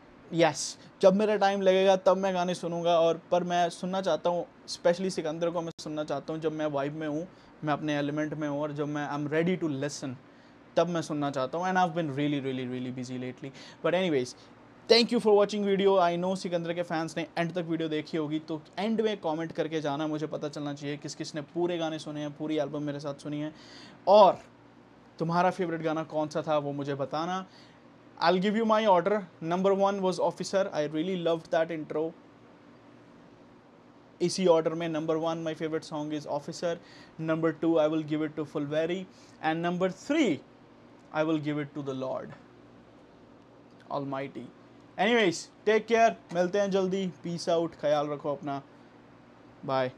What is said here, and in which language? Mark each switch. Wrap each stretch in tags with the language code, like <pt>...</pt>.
<hi>Yes जब मेरा time लगेगा तब मैं गाने सुनूंगा और पर मैं सुनना चाहता हूँ स्पेशली सिकंदर को मैं सुनना चाहता हूँ जब मैं वाइब में हूँ मैं अपने एलिमेंट में हूँ और जब मैं</hi> <en>I am ready to listen</en> <hi>तब मैं सुनना चाहता हूँ</hi> <en>and I have been really really really busy lately but anyways thank you for watching video I know</en> <hi>Sikandar के फैंस ने एंड तक वीडियो देखी होगी तो एंड में कमेंट करके जाना मुझे पता चलना चाहिए किस किस ने पूरे गाने सुने हैं पूरी एल्बम मेरे साथ सुनी है और तुम्हारा फेवरेट गाना कौन सा था वो मुझे बताना</hi> <en>I'll give you my order. Number 1 was Officer. I really loved that intro.</en> <hi>इसी order में</hi> <en>number 1 my favorite song is Officer. Number 2 I will give it to Fulveri. And number 3 I will give it to the Lord Almighty. Anyways, take care.</en> <hi>मिलते हैं जल्दी.</hi> <en>Peace out.</en> <hi>ख्याल रखो अपना.</hi> <en>Bye.</en>